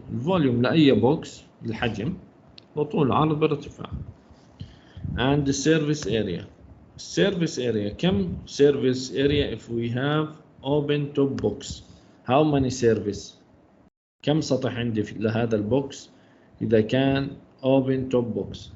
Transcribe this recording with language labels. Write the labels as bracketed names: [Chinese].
[Arabic] الفوليوم لأي بوكس الحجم وطول عرض بارتفاع. [English] And the surface area. Surface area [Arabic] كم [English] surface area if we have open top box? How many surface? [Arabic] كم سطح عندي لهذا البوكس إذا كان [English] open top box.